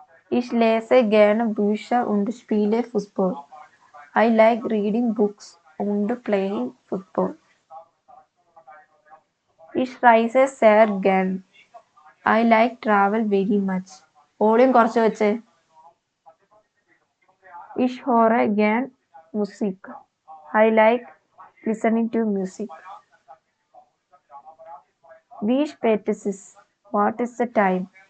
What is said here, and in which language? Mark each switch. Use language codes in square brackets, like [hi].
[de] Ich lese gerne Bücher und spiele Fußball. [en] I like reading books und playing football. [de] Ich reise sehr gern. [en] I like travel very much. [ml] ഓളിയും കുറച്ച് വെച്ചേ. [de] Ich höre gern Musik. [en] I like listening to music. [de] Wie spät ist es? [en] What is the time?